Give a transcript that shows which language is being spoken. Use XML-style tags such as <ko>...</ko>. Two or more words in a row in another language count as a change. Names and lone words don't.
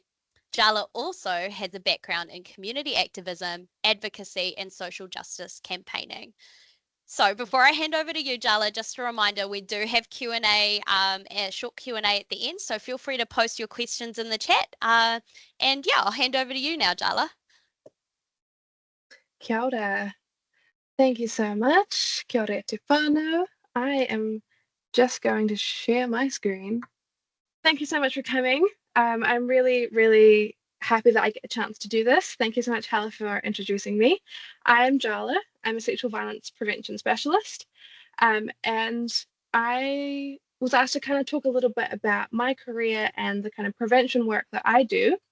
<en>Jahla also has a background in community activism, advocacy, and social justice campaigning. So before I hand over to you, Jahla, just a reminder, we do have Q&A, a short Q&A at the end, so feel free to post your questions in the chat. And yeah, I'll hand over to you now, Jahla.</en> <mi>Kia ora.</mi> <en>Thank you so much.</en> <mi>Kia ora te whānau.</mi> <en>I am just going to share my screen. Thank you so much for coming. I'm really, really happy that I get a chance to do this. Thank you so much, Hala, for introducing me. I'm Jahla. I'm a sexual violence prevention specialist. And I was asked to kind of talk a little bit about my career and the kind of prevention work that I do.</en>